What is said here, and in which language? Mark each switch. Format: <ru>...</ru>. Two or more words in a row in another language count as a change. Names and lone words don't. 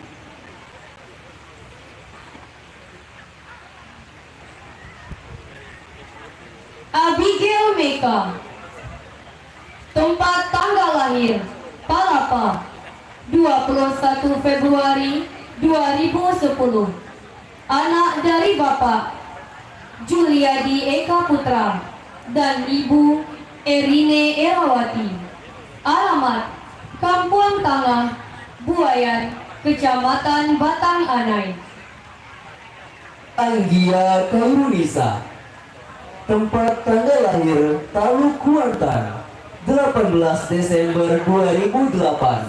<id>Abigail Meka. Tempat tanggal lahir Palapa, 21 Februari 2010. Anak dari Bapak Juliadi Eka Putra dan Ibu Erine Erawati. Alamat Kampung Tangah, Buayan, Kecamatan Batang Anai. Anggia Kairunisa. Tempat tanggal lahir Taluk Kuantan, 18 Desember 2008.</id>